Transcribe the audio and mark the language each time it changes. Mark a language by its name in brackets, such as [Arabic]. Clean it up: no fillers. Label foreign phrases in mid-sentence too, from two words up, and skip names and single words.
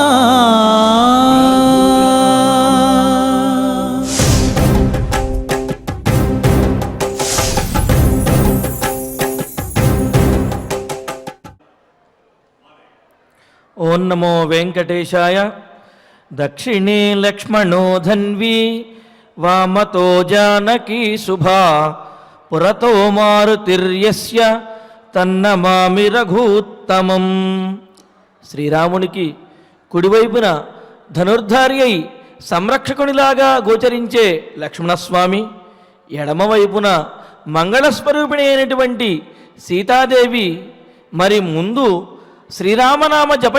[Sanskrit] ओं नमो वेंकटेशाय। दक्षिणे लक्ष्मणो धन्वी वामतो जानकी शुभा पुरतो मारुतिर्यस्य तन्नमामि रघूत्तमं। [Telugu] శ్రీరామునికి కుడివైపున ధనుర్ధారి అయి సంరక్షకునిలాగా గోచరించే లక్ష్మణస్వామి, ఎడమవైపున మంగళస్వరూపిణి అయినటువంటి సీతాదేవి, మరి ముందు శ్రీరామనామ జపం